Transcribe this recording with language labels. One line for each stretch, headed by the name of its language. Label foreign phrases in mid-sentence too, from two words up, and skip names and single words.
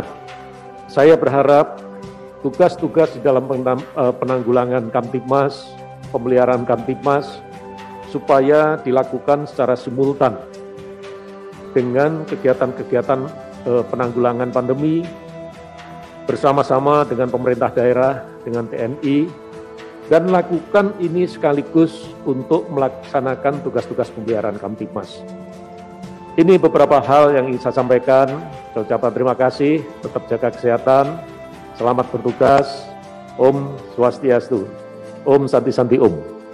Indonesian: Saya berharap tugas-tugas di dalam penanggulangan Kamtibmas, pemeliharaan Kamtibmas, supaya dilakukan secara simultan dengan kegiatan-kegiatan penanggulangan pandemi bersama-sama dengan pemerintah daerah, dengan TNI, dan lakukan ini sekaligus untuk melaksanakan tugas-tugas pemeliharaan Kamtibmas. Ini beberapa hal yang ingin saya sampaikan. Saya ucapkan terima kasih, tetap jaga kesehatan, selamat bertugas,
Sanskrit: Om Swastiastu, Om Santi Santi Om.